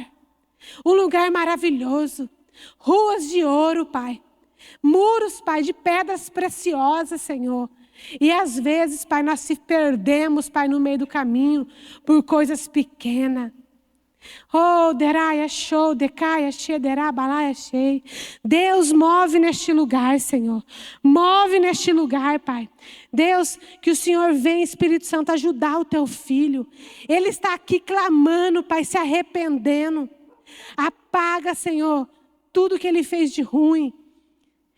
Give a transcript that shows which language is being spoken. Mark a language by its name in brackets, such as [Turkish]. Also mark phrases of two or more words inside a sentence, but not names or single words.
[Portuguese] Um lugar maravilhoso. Ruas de ouro, Pai. Muros, Pai, de pedras preciosas, Senhor. E às vezes, Pai, nós se perdemos, Pai, no meio do caminho, por coisas pequenas. Oh, deraia show, decaia che, derabalaia shei. Deus, move neste lugar, Senhor. Move neste lugar, Pai. Deus, que o Senhor venha, Espírito Santo, ajudar o teu filho. Ele está aqui clamando, Pai, se arrependendo. Apaga, Senhor, tudo que ele fez de ruim.